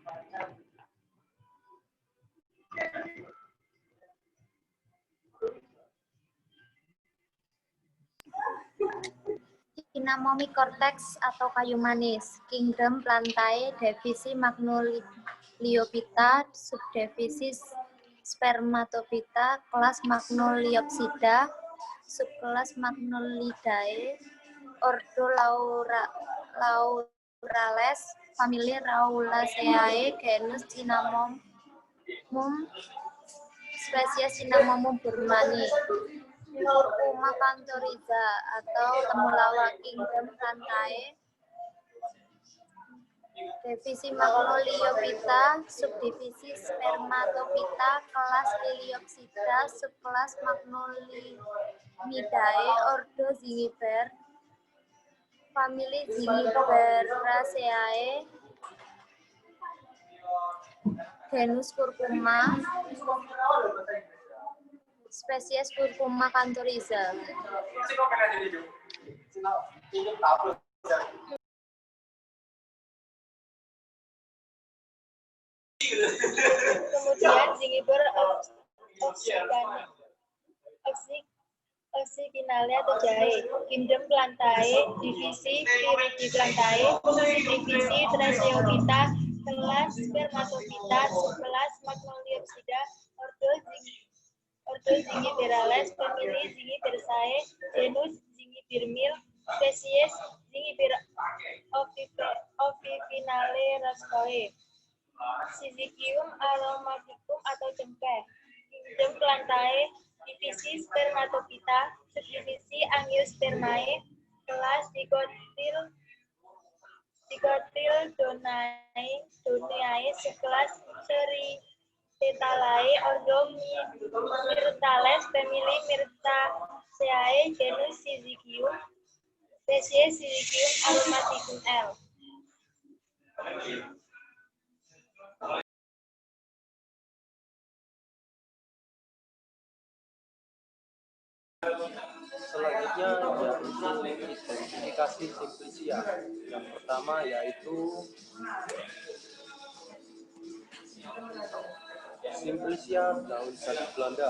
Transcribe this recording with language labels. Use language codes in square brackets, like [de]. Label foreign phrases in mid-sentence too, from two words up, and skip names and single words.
[id] Cinnamomycortex atau kayu manis. Kingdom Plantae, divisi Magnoliophyta, subdivisi Spermatophyta, kelas Magnoliopsida, subkelas Magnolidae, ordo Laurales, famili Raulaceae, genus Cinnamomum, spesies Cinnamomum burmani. Curcuma canthoriza atau temulawak. Kingdom Plantae, divisi Magnoliophyta, subdivisi Spermatophyta, kelas Liliopsida, subkelas Magnolimidae, ordo Zingiber, famili Zingiberaceae, genus Curcuma, spesies Curcuma canthoriza. Kemudian Zingiber oxyginale atau jahe. Kingdom Plantae, divisi Viridiplantae, subdivisi Tracheophyta, kelas Spermatophyta, subkelas Magnoliopsida, ordo Zingiberales, famili Zingiberaceae, genus Zingibirmil, spesies Zingiber ovivinale raskoe. Syzygium aromaticum atau cengkeh. Kingdom Plantae, divisi Spermatophyta, subdivisi Angiospermae, kelas Dicotyledoneae, subkelas Ceripetalae, ordo Myrtales, famili Myrtaceae, genus Syzygium, spesies Syzygium aromaticum L. Selanjutnya yaitu identifikasi simplicia. Yang pertama yaitu simplicia daun jati Belanda.